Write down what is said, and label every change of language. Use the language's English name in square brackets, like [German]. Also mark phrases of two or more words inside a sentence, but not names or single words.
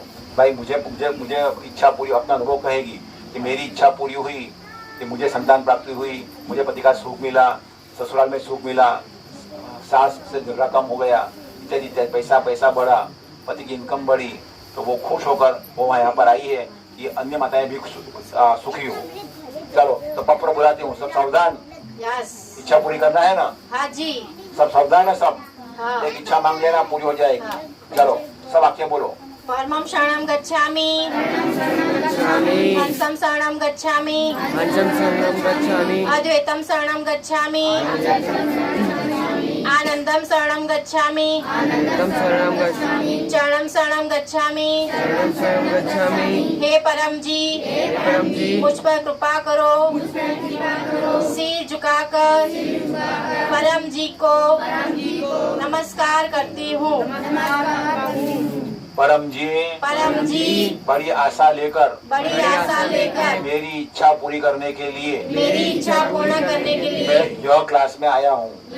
[Hindi] भाई मुझे इच्छा पूरी, अपना अनुभव कहेगी कि मेरी इच्छा पूरी हुई, कि मुझे संतान प्राप्ति हुई, मुझे पति का सुख मिला, ससुराल में सुख मिला, सास से झगड़ा कम हो गया, इत्यादि इत्यादि, पैसा बढ़ा, पति की इनकम बढ़ी, तो वो खुश होकर वो यहाँ पर आई है कि अन्य माताएं भी सुखी हो। चलो, तो पत्र बुलाती हूँ। सब सावधान। यस। इच्छा पूरी करना है ना? हाँ जी। सब सावधान है सब? हाँ। एक इच्छा मांग लेना, पूरी हो जाएगी। हाँ। चलो, सब वाक्य बोलो। [Pali] परमं शरणं गच्छामि। हंसं शरणं गच्छामि। अद्वैतं शरणं गच्छामि। आनंदं शरणं गच्छामि। चरणं शरणं गच्छामि। [Hindi] हे परम जी, मुझ पर कृपा करो। सिर झुकाकर परम जी को नमस्कार करती हूँ। परम जी, बड़ी आशा लेकर मेरी इच्छा पूरी करने के लिए मैं यह क्लास में आया हूँ।